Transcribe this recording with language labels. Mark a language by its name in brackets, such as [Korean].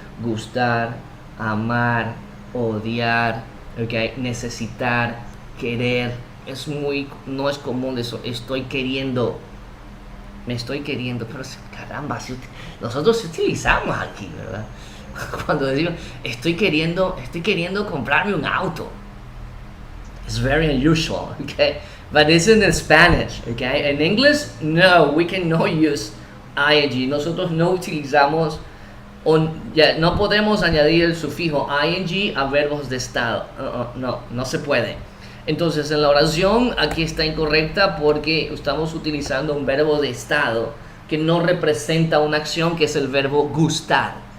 [Spanish] Gustar, amar, odiar, okay, necesitar, querer. No es común eso. Estoy queriendo, me estoy queriendo, pero caramba, nosotros utilizamos aquí, ¿verdad? Cuando decimos estoy queriendo comprarme un auto. [English] It's very unusual, okay? But it's in Spanish, okay? In English, no, we cannot use ing. [Spanish] Nosotros no utilizamos, no podemos añadir el sufijo ing a verbos de estado. No se puede. Entonces, en la oración aquí está incorrecta porque estamos utilizando un verbo de estado que no representa una acción, que es el verbo gustar.